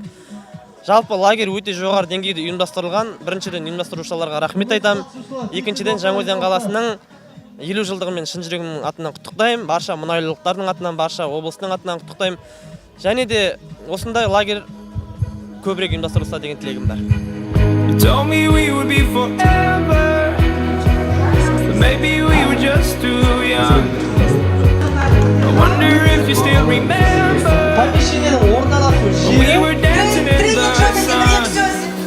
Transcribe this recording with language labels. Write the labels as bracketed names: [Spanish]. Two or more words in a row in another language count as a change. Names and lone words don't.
[Kazakh] Жалпы лагерь өте жоғары деңгейде ұйымдастырылған. Біріншіден ұйымдастырушыларға рахмет айтам. Екіншіден Жаңаөзен қаласының 50 жылдығымен шын жүрегімнің атынан құттықтаймын. Барша мұнайлылықтардың атынан, барша облыстың атынан құттықтаймын. Және де осындай лагерь көбірек ұйымдастырылса деген тілегім бар. [English] You told me we would be forever, but maybe we were just too young. I wonder if you still remember when we were dancing in the sun.